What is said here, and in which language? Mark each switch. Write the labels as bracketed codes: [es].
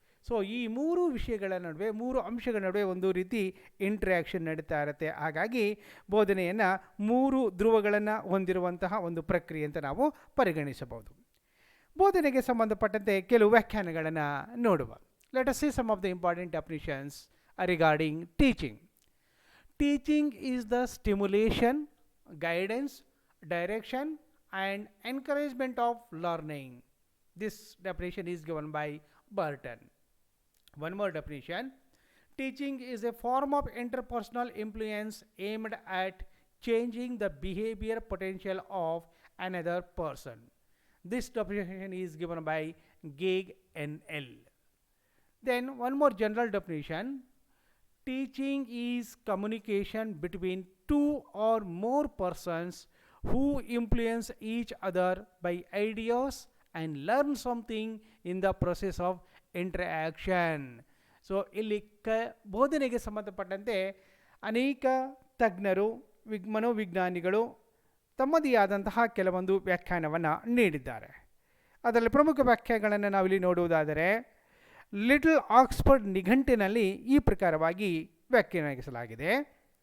[kn] So ಈ ಮೂರು ವಿಷಯಗಳ ನಡುವೆ, ಮೂರು ಅಂಶಗಳ ನಡುವೆ ಒಂದು ರೀತಿ ಇಂಟ್ರ್ಯಾಕ್ಷನ್ ನಡೀತಾ ಇರುತ್ತೆ. ಹಾಗಾಗಿ ಬೋಧನೆಯನ್ನು ಮೂರು ಧ್ರುವಗಳನ್ನು ಹೊಂದಿರುವಂತಹ ಒಂದು ಪ್ರಕ್ರಿಯೆ ಅಂತ ನಾವು ಪರಿಗಣಿಸಬಹುದು. ಬೋಧನೆಗೆ ಸಂಬಂಧಪಟ್ಟಂತೆ ಕೆಲವು ವ್ಯಾಖ್ಯಾನಗಳನ್ನು ನೋಡುವ. [en] Let us see some of the important definitions regarding teaching. Teaching is the stimulation, guidance, direction and encouragement of learning. This definition is given by Burton. One more definition. Teaching is a form of interpersonal influence aimed at changing the behavior potential of another person. This definition is given by Gage N.L. Then one more general definition. Teaching is communication between two or more persons who influence each other by ideas and learn something in the process of interaction. [kn] So ಇಲ್ಲಿ ಬೋಧನೆಗೆ ಸಂಬಂಧಪಟ್ಟಂತೆ ಅನೇಕ ತಜ್ಞರು, ಮನೋವಿಜ್ಞಾನಿಗಳು ತಮ್ಮದೇ ಆದಂತಹ ಕೆಲವೊಂದು ವ್ಯಾಖ್ಯಾನವನ್ನು ನೀಡಿದ್ದಾರೆ. ಅದರಲ್ಲಿ ಪ್ರಮುಖ ವ್ಯಾಖ್ಯಾನಗಳನ್ನು ನಾವಿಲ್ಲಿ ನೋಡುವುದಾದರೆ, ಲಿಟಲ್ ಆಕ್ಸ್ಫರ್ಡ್ ನಿಘಂಟಿನಲ್ಲಿ ಈ ಪ್ರಕಾರವಾಗಿ ವ್ಯಾಖ್ಯಾನಿಸಲಾಗಿದೆ.